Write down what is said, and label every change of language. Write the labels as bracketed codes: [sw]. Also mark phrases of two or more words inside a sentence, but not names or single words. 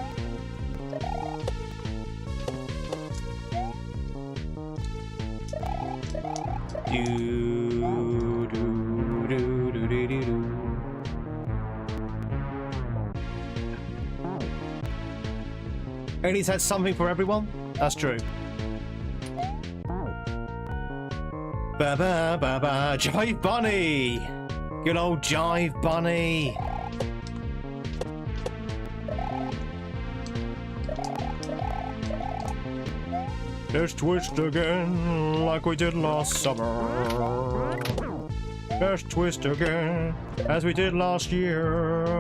[en] Do do do do do do do. Ernie's had something for everyone. That's true. Ba ba ba ba. Jive Bunny. Good old Jive Bunny. Let's twist again like we did last summer. Let's twist again as we did last year.